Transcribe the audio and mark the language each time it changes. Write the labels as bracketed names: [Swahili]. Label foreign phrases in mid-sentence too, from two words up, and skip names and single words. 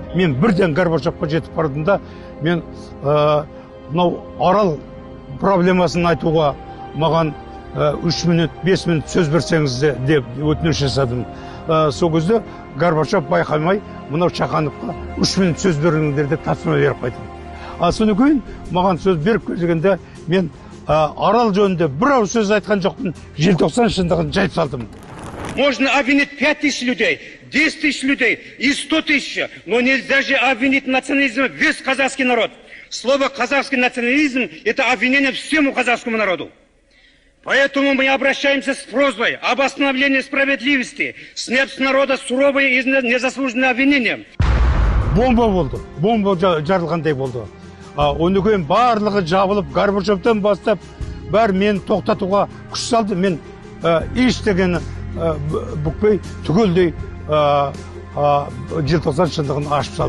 [Kazakh] мен бірден Горбачевқа жетіп бардым да, мен мынау Арал проблемасын айтуға маған 3 минут, 5 минут сөз берсеңіз деп өтініш жасадым. Сол кезде Горбачев байқамай, мынау Чахановқа 3 минут сөз беріңдер деп тапсырма беріп қайтты. Содан кейін маған сөз беріп келгенде мен Арал жөнінде бір ауыз сөз айтқан жоқпын, желтоқсан шындығын жайып салдым. [Russian] Можно обвинить 5000 людей, 10 000 людей и 100 000, но нельзя же обвинить национализм весь казахский народ. Слово «казахский национализм» – это обвинение всему казахскому народу. Поэтому мы обращаемся с просьбой об остановлении справедливости, снять с народа суровые и незаслуженные обвинения. [Kazakh] Бомба болды, бомба жарылғандай болды. Ондан кейін барлығы жабылып, Горбачевтан бастап, бәрі мені тоқтатуға күш салды. Мен ештеңені бүкпей түгелдей желтоқсан шындығын ашып салдым.